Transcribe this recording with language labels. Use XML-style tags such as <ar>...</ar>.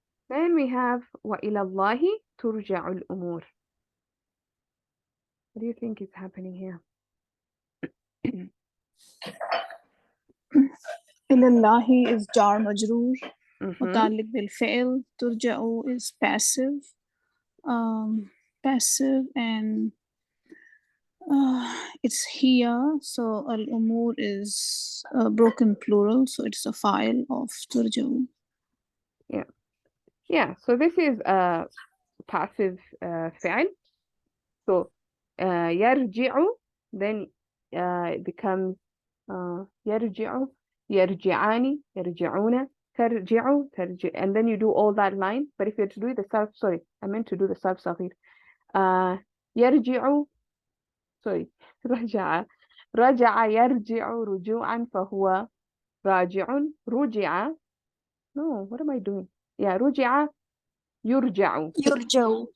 <en>Then we have</en> <ar>وَإِلَى اللَّهِ تُرْجَعُ الْأُمُورِ.</ar> <en>What do you think is happening here? Ilallahi is jar majroor. Mhm. Mutalik bil fi'l. Turja'u is passive. Passive, and it's here. So al umur is a broken plural. So it's a file of turja'u. Yeah, so this is a passive fi'l. So يرجع, then it becomes</en> <ar>يرجع, يرجعان, يرجعون, ترجع,</ar> <en>and then you do all that line. But if you have to do the sarf, sorry, I meant to do the sarf صغير.</en> <ar>يرجع,</ar> <en>sorry,</en> <ar>رجع يرجع رجوعا فهو راجع.</ar> <en>رجع, no, what am I doing? Yeah,</en> <ar>رجع يرجع.</ar>